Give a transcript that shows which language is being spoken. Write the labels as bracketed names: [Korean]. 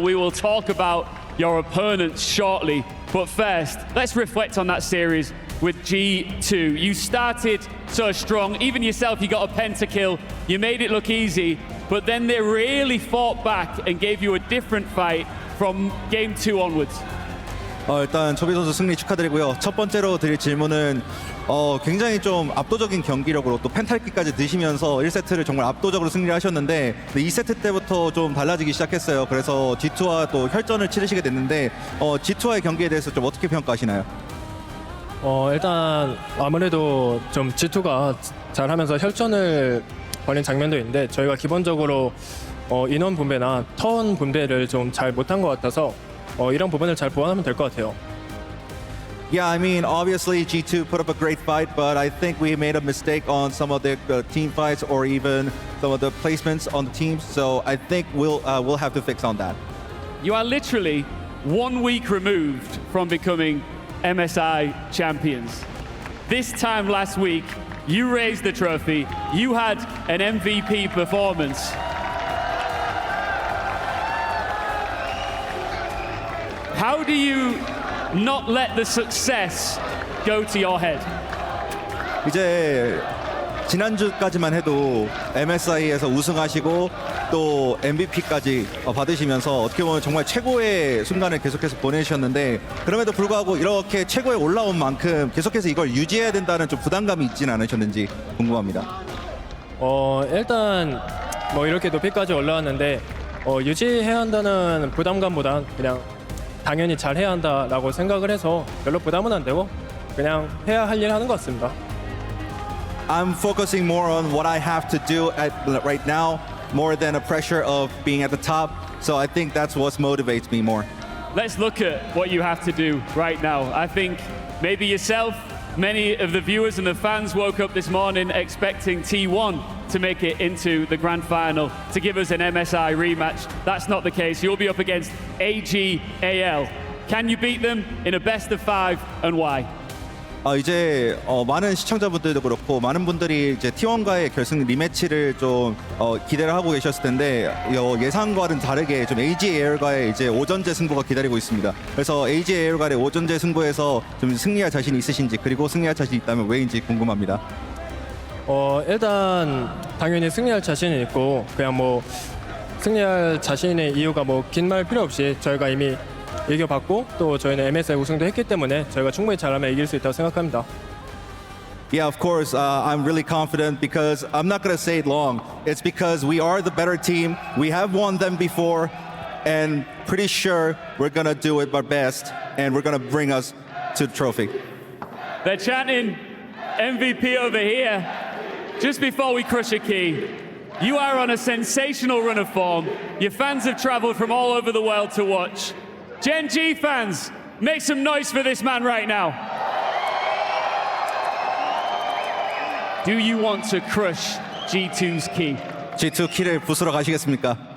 [English] We will talk about your opponents shortly. But first, let's reflect on that series with G2. You started so strong. Even yourself, you got a pentakill. You made it look easy. But then they really fought back and gave you a different fight from game 2 onwards. [Korean] 일단 초비 선수 승리 축하드리고요. 첫 번째로 드릴 질문은 굉장히 좀 압도적인 경기력으로 또 펜탈기까지 넣으시면서 1세트를 정말 압도적으로 승리를 하셨는데 2세트 때부터 좀 달라지기 시작했어요. 그래서 G2와 또 혈전을 치르시게 됐는데 G2와의 경기에 대해서 좀 어떻게 평가하시나요? 일단 아무래도 좀 G2가 잘하면서 혈전을 벌인 장면도 있는데 저희가 기본적으로 인원 분배나 턴 분배를 좀 잘 못한 것 같아서 이런 부분을 잘 보완하면 될 것 같아요. [English] Yeah, I mean, obviously G2 put up a great fight, but I think we made a mistake on some of the team fights or even some of the placements on the teams. So I think we'll have to fix on that. You are literally 1 week removed from becoming MSI champions. This time last week, you raised the trophy, you had an MVP performance. How do you not let the success go to your head? [Korean] 이제 지난주까지만 해도 MSI에서 우승하시고 또 MVP까지 받으시면서 어떻게 보면 정말 최고의 순간을 계속해서 보내주셨는데 그럼에도 불구하고 이렇게 최고에 올라온 만큼 계속해서 이걸 유지해야 된다는 좀 부담감이 있지는 않으셨는지 궁금합니다. 일단 뭐 이렇게 높이까지 올라왔는데 유지해야 한다는 부담감보단 그냥 당연히 잘 해야 한다라고 생각을 해서 별로 부담은 안 되고 그냥 해야 할 일 하는 것 같습니다. [English] I'm focusing more on what I have to do right now more than a pressure of being at the top. So I think that's what motivates me more. Let's look at what you have to do right now. I think maybe yourself, many of the viewers and the fans woke up this morning expecting T1 to make it into the grand final to give us an MSI rematch. That's not the case. You'll be up against AGAL. Can you beat them in a best of 5 and why? [Korean] 이제 많은 시청자분들도 그렇고 많은 분들이 이제 T1과의 결승 리매치를 좀 기대를 하고 계셨을 텐데 예상과는 다르게 좀 AGAL과의 이제 오전제 승부가 기다리고 있습니다. 그래서 AGAL과의 오전제 승부에서 좀 승리할 자신이 있으신지 그리고 승리할 자신이 있다면 왜인지 궁금합니다. 일단 당연히 승리할 자신이 있고 그냥 뭐 승리할 자신의 이유가 뭐 긴 말 필요 없이 저희가 이미 이겨봤고 또 저희는 MSI 우승도 했기 때문에 저희가 충분히 잘하면 이길 수 있다고 생각합니다. [English] Yeah, of course. I'm really confident because I'm not going to say it long. It's because we are the better team. We have won them before, and pretty sure we're going to do it our best, and we're going to bring us to the trophy. They're chanting MVP over here. Just before we crush a key, you are on a sensational run of form. Your fans have traveled from all over the world to watch. GENG fans, make some noise for this man right now. Do you want to crush G2's key? [Korean] G2 키를 부수러 가시겠습니까?